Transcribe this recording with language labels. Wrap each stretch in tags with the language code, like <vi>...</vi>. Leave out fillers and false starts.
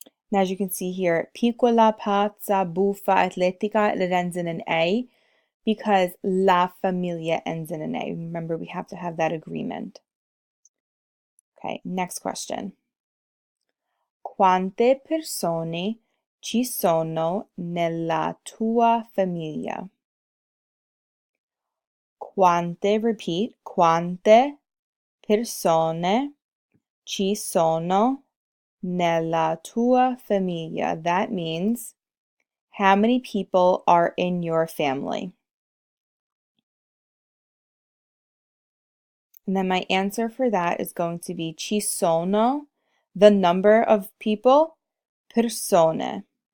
<en>Now, as you can see here, piccola, pazza, buffa, atletica, it ends in an A because la familia ends in an A. Remember, we have to have that agreement. Okay, next question.</en> <it>Quante persone ci sono nella tua famiglia? Quante, repeat, quante persone ci sono nella tua famiglia?</it> <en>That means, how many people are in your family? And then my answer for that is going to be ci sono, the number of people, persone.</en>